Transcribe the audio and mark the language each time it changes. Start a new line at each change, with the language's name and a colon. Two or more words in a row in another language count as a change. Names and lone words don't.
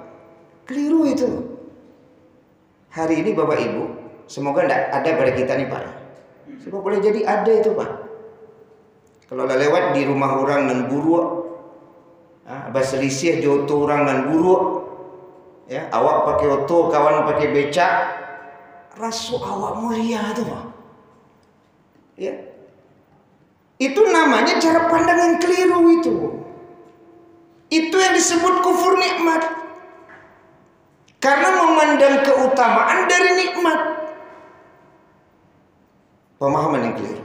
Indonesian: Keliru itu. Hari ini Bapak Ibu, semoga tidak ada pada kita nih, Pak. Sebab boleh jadi ada itu, Pak. Kalau lewat di rumah orang dan buruk, selisih joto orang dan buruk, ya, awak pakai oto, kawan pakai becak, rasu awak mulia itu, Pak. Ya, itu namanya cara pandang yang keliru itu. Itu yang disebut kufur nikmat. Karena memandang keutamaan dari nikmat. Pemahaman yang keliru.